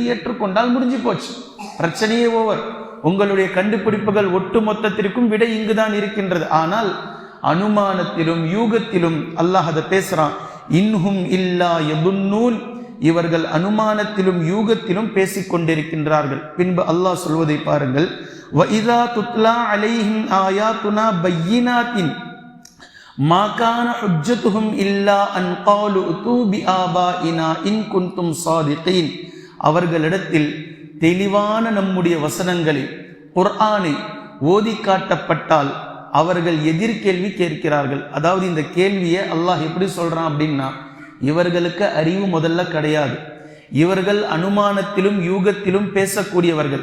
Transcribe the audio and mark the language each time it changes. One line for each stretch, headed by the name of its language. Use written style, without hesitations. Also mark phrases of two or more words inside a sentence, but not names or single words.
Tamil: ஏற்றுக்கொண்டால் முடிஞ்சு போச்சு, பிரச்சனையே ஓவர். உங்களுடைய கண்டுபிடிப்புகள் ஒட்டு மொத்தத்திற்கும் விடை இங்குதான் இருக்கின்றது. ஆனால் அனுமானத்திலும் யூகத்திலும் அல்லாஹ் அதை பேசுறான்.
Arabic: إن هم إلا يظنون,
Tamil: இவர்கள் அனுமானத்திலும் யூகத்திலும் பேசிக் கொண்டிருக்கின்றார்கள். பின்பு அல்லாஹ் சொல்வதை பாருங்கள்.
Arabic: وَإِذَا تُتْلَى عَلَيْهِمْ آيَاتُنَا بَيِّنَاتٍ مَا كَانَ حُجَّتُهُمْ إِلَّا أَنْ قَالُوا ائْتُوا بِآبَائِنَا إِنْ كُنْتُمْ صَادِقِينَ.
Tamil: அவர்களிடத்தில் தெளிவான நம்முடைய வசனங்களை குர்ஆனை ஓதி காட்டப்பட்டால் அவர்கள் எதிர்கேள்வி கேட்கிறார்கள். அதாவது இந்த கேள்வியை அல்லாஹ் எப்படி சொல்றான் அப்படின்னா, இவர்களுக்கு அறிவு முதல்ல கிடையாது, இவர்கள் அனுமானத்திலும் யூகத்திலும் பேசக்கூடியவர்கள்.